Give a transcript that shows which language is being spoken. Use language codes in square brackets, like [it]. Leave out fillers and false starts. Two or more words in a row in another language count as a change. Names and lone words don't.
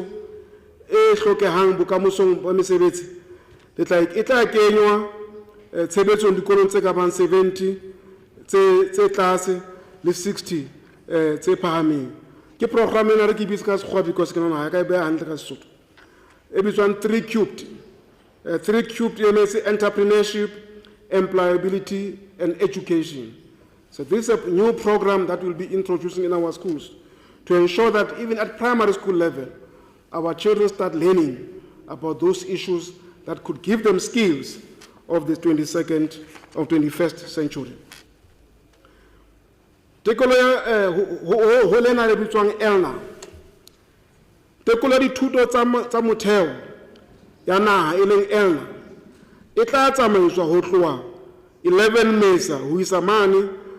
[st] e hlokehang bokamosong ba mesebetsi e tla kenywa tshebetsong dikolong tse ka bang 70 tse tlase le 60 tse phahameng ke program ena re ke bitse ka sekgowa because ke nana ka e beha hantle ka Sesotho e bitswang 3 cubed e means [en] entrepreneurship, employability and education. So this is a new program that we'll be introducing in our schools to ensure that even at primary school level, our children start learning about those issues that could give them skills of the 22nd or 21st century. [st] Tekolo ya ho lena le bitswang ELNA. Tekolo dithuto tsa motheo ya naha e leng ELNA e tla tsamaiswa ho tloha 11 Mesa ho isa mane